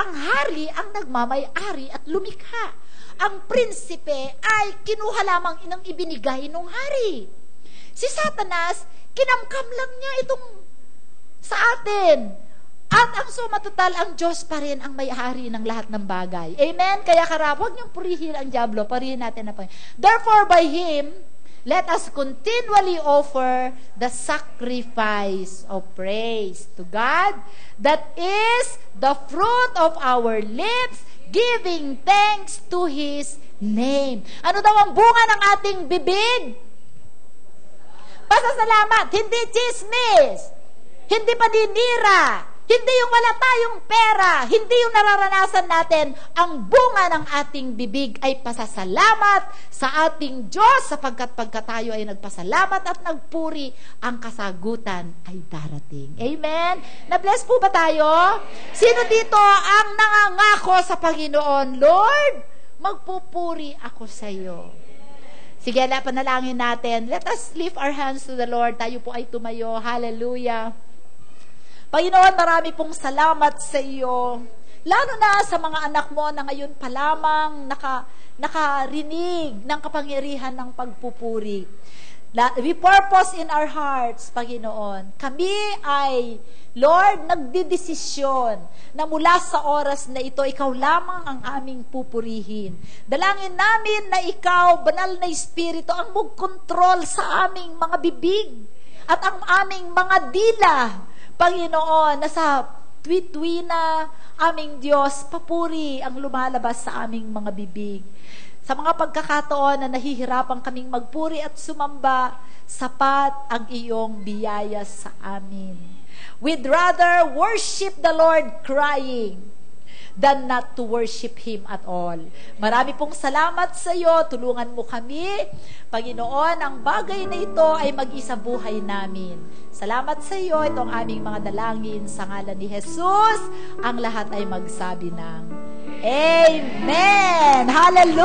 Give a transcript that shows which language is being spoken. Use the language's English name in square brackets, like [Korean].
[Filipino] Ang hari ang nagmamay-ari at lumikha. Ang prinsipe ay kinuha lamang inang ibinigay ng hari. Si Satanas, kinamkam lang niya itong sa atin. At ang sumatotal, ang Diyos pa rin ang may-ari ng lahat ng bagay. Amen? Kaya huwag niyong purihin ang dyablo, parihin natin na Panginoon. [English] Therefore, by Him, let us continually offer the sacrifice of praise to God, that is the fruit of our lips, giving thanks to His name. [Filipino] Ano daw ang bunga ng ating bibig? Pasasalamat, hindi chismis, hindi paninira, hindi yung wala tayong pera, hindi yung nararanasan natin. Ang bunga ng ating bibig ay pasasalamat sa ating Diyos sapagkat pagka tayo ay nagpasalamat at nagpuri, ang kasagutan ay darating. Amen? Na-bless po ba tayo? Sino dito ang nangangako sa Panginoon? Lord, magpupuri ako sa iyo. Sige, panalangin natin. [English] Let us lift our hands to the Lord. [Filipino] Tayo po ay tumayo. Hallelujah. Panginoon, marami pong salamat sa iyo. Lalo na sa mga anak mo na ngayon pa lamang nakarinig ng kapangyarihan ng pagpupuri. [English] We purpose in our hearts, Panginoon. [Filipino] Kami ay, Lord, nagdidesisyon na mula sa oras na ito, ikaw lamang ang aming pupurihin. Dalangin namin na ikaw, banal na Espiritu, ang magkontrol sa aming mga bibig at ang aming mga dila, Panginoon, na sa tuwi-tuwi na aming Diyos, papuri ang lumalabas sa aming mga bibig. Sa mga pagkakataon na nahihirapan kaming magpuri at sumamba, sapat ang iyong biyaya sa amin. [English] We'd rather worship the Lord crying than not to worship Him at all. [Filipino] Marami pong salamat sa iyo. Tulungan mo kami. Panginoon, ang bagay na ito ay mag-isa buhay namin. Salamat sa iyo. Ito ang aming mga dalangin sa ngalan ni Jesus. Ang lahat ay magsabi ng Amen. Hallelujah.